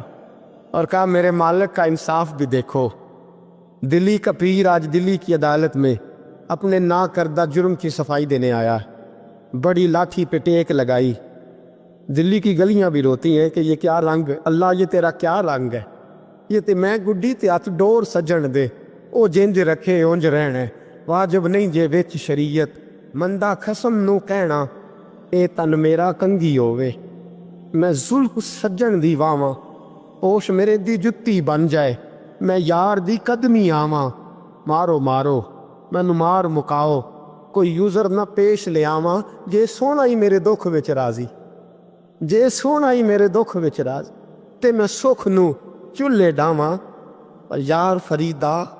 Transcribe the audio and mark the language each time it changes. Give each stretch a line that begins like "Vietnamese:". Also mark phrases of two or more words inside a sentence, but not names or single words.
Urdu: اور کہا میرے مالک کا انصاف بھی دیکھو، دلی کا پیر آج دلی کی عدالت میں اپنے نا کردہ جرم کی صفائی دینے آیا ہے۔ بڑی لاٹھی پہ ٹیک لگائی، دلی کی گلیاں بھی روتی ہیں کہ یہ کیا رنگ، اللہ یہ تیرا کیا رنگ ہے،
Punjabi: یہ تے میں گڈی تے ہاتھ ڈور سجن دے، او جنج رکھے اونج رہنے، واجب نہیں جے وچ شریعت، مندہ خسم نو کہنا اے تن میرا کنگھی ہووے، میں زلف سجن دی واواں، اوش میرے دی جتی بن جائے، میں یار دی قدمی آواں، مارو مارو مینوں مار مکاؤ، کوئی یوزر نہ پیش لے آواں، جے سونا ہی میرے دکھ وچ راضی، جے سونا ہی میرے دکھ وچ راضی، تے میں سکھ نو چولہے ڈاواں، پر یار فریدا